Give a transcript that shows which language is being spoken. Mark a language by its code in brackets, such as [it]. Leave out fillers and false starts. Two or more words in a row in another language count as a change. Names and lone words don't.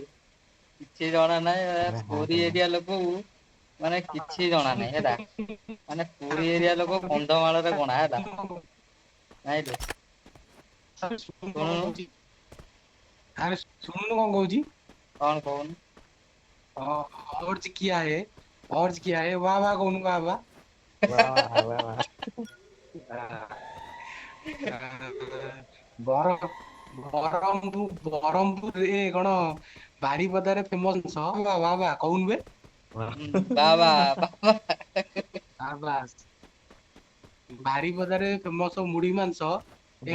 [or] ମାରିବୁ କିଛି ଜଣା ନାହିଁ ଆରେ ହଁ ପୁରୀ ଏରିଆ ଲୋକକୁ ମାନେ କିଛି ଜଣା ନାହିଁ ହେଲା ମାନେ ପୁରୀ ଏରିଆ ଲୋକ କନ୍ଧମାଳରେ ଗଣା ହେଲା ନାଇଁରେ ଶୁଣୁନୁ ଆରେ ଶୁଣୁନୁ କଣ କହୁଛି କଣ କହୁନୁ [hi] और किया है और किया है वाह वाह कौन वाह वाह वाह वाह वाह [or] ବର ବରହମପୁରରେ କଣ ବାରିପଦାରେ ଫେମସ ଜିନିଷ ବା ବା ବା କହୁନୁ ବେ ବାବା ବାବା ବାରିପଦାରେ ଫେମସ ମୁଢି ମାଂସ ଏ